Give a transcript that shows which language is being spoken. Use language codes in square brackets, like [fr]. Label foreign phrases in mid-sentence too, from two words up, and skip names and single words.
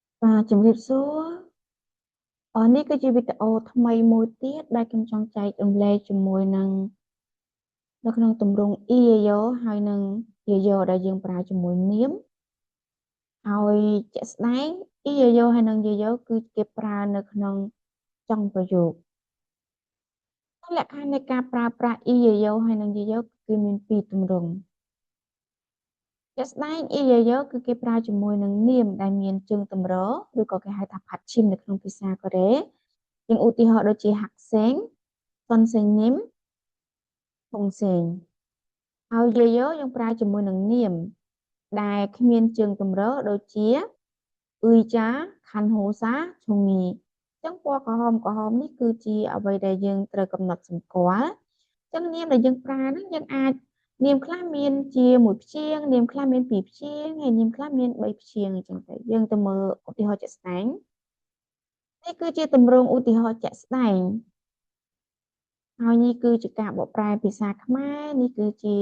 [km] ជំរាបសួរនេះគឺជាវីដេអូថ្មីមួយទៀតដែលខ្ញុំចង់ចែករំលែកជាមួយនឹងនៅក្នុងទម្រង់ EAO ហើយនឹង YAYO ដែលយើងប្រើជាមួយនាមហើយជាក់ស្ដែង EAO ហើយនឹង YAYO គឺគេប្រើនៅក្នុងចុងប្រយោគលក្ខខណ្ឌនៃការប្រើប្រាស់ EAO ហើយនឹង YAYO គឺមានពីរទម្រង់ជាក់ស្ដែង EAO គឺគេប្រើជាមួយនឹងនាមដែលមានជើងតម្រឬក៏គេហៅថា 받침 នៅក្នុងភាសាកូរ៉េយើងឧទាហរណ៍ដូចជា [ko] 학생, 선생님, 동생 [km] ហើយ YAYO យើងប្រើជាមួយនឹងនាមដែលគ្មានជើងតម្រដូចជា [ko] 의자, 간호사, 종이 [km] អញ្ចឹងពណ៌ក្រ ហមនេះគឺជាអ្វីដែលយើងត្រូវកំណត់សម្គាល់អញ្ចឹងនាមដែលយើងប្រើហ្នឹងយើងអាចនាមខ្លះមានជាមួយព្យាង្គនាមខ្លះមានពីរព្យាង្គហើយនាមខ្លះមាន3ព្យាង្គអញ្ចឹ ងទៅយើងទៅមើលឧទាហរណ៍ជាក់ស្ដែងនេះគឺជាទម្រង់ឧទាហរណ៍ជាក់ស្ដែងហើយនេះគឺជាការបកប្រែភាសាខ្មែរនេះគឺជា